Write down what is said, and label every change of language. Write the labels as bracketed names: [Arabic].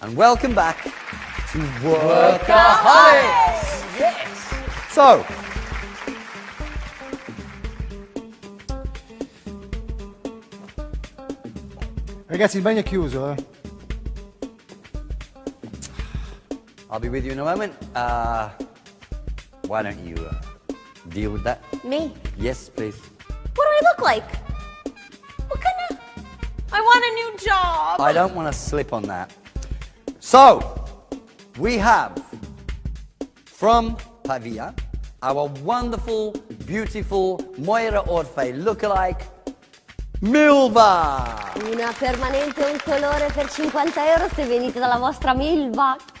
[English] And welcome back to WORKAHOLICS! Yes! So, [Italian] Ragazzi, il bagno è chiuso, [English] I'll be with you in a moment. Why don't you deal with that? Me? Yes, please. What do I look like? What kind of... I want a new job. I don't want to slip on that. So, we have from Pavia our wonderful, beautiful Moira Orfei lookalike, Milva. [Italian] Una permanente un colore per 50 euro se venite dalla vostra Milva.